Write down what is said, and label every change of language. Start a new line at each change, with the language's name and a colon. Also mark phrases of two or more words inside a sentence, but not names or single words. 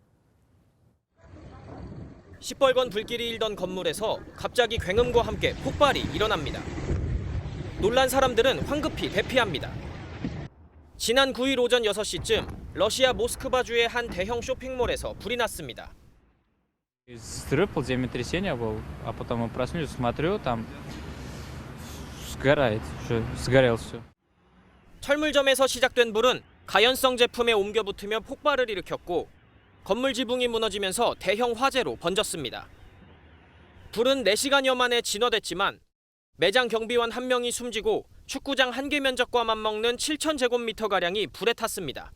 Korean: 시뻘건 불길이 일던 건물에서 갑자기 굉음과 함께 폭발이 일어납니다. 놀란 사람들은 황급히 대피합니다. 지난 9일 오전 6시쯤 러시아 모스크바주의 한 대형 쇼핑몰에서 불이 났습니다.
Russian: Взрыв, землетрясение был, а потом мы проснулись, смотрю, там сгорает, сгорело все.
Korean: 철물점에서 시작된 불은 가연성 제품에 옮겨 붙으며 폭발을 일으켰고 건물 지붕이 무너지면서 대형 화재로 번졌습니다. 불은 4시간여 만에 진화됐지만 매장 경비원 1명이 숨지고 축구장 1개 면적과 맞먹는 7,000제곱미터가량이 불에 탔습니다.